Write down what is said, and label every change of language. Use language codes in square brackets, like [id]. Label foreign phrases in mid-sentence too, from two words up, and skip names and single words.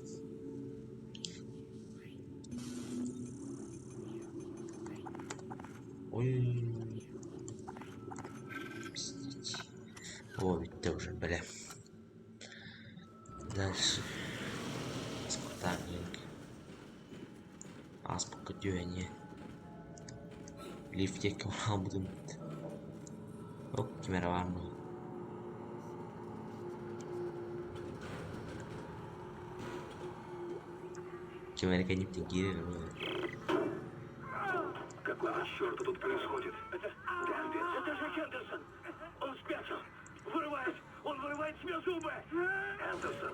[ru] Ой. Пиздец. О, ведь ты уже, бля. Дальше. Спартак. Азбука дюэни. [tr] Lift'e almadım. Yok kamera var mı? [ru] Камера не интегрирована. Какого черта тут происходит? Это же Хендерсон! Он спятил! Он вырывает себе зубы! Хендерсон!